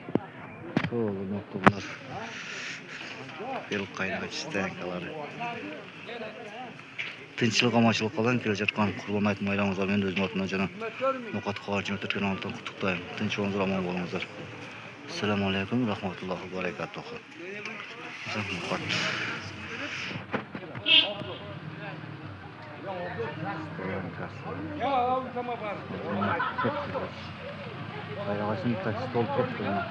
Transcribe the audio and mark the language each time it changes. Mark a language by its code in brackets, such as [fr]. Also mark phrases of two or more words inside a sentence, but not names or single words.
[ky] Шол мектебинер. Бел Qayragaç стоянкалары. Тынччылык аманчылык калган келе жаткан Курбан айт майрамыңызга мен өзүм атымдан жана Muqat Xabar 24 каналынан куттуктайм. Тынч болуңуздар, аман болуңуздар. [ar] السلام عليكم، رحمة الله وبركاته. [ky] Muqat. Qayragaçтын такси толуп кетти.